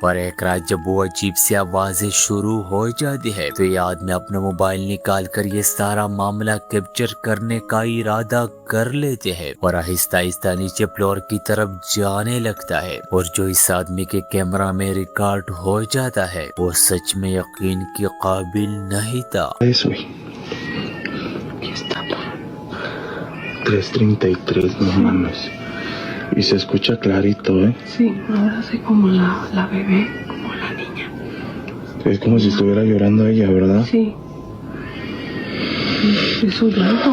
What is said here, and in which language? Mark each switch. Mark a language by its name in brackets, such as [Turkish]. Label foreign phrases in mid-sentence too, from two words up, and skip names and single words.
[Urdu] پر ایک رات جب وہ عجیب سی آوازیں شروع ہو جاتی ہے تو یہ آدمی اپنا موبائل نکال کر یہ سارا معاملہ کیپچر کرنے کا ارادہ کر لیتے ہیں اور آہستہ آہستہ نیچے فلور کی طرف جانے لگتا ہے. اور جو اس آدمی کے کیمرہ میں ریکارڈ ہو جاتا ہے وہ سچ میں یقین کے قابل نہیں تھا. [Spanish] Eso. Aquí está. 3:33, no mames. Y se escucha clarito, ¿eh? Sí, ahora soy como la bebé, como la niña. Es como si estuviera llorando ella, ¿verdad? Sí. Es su llanto.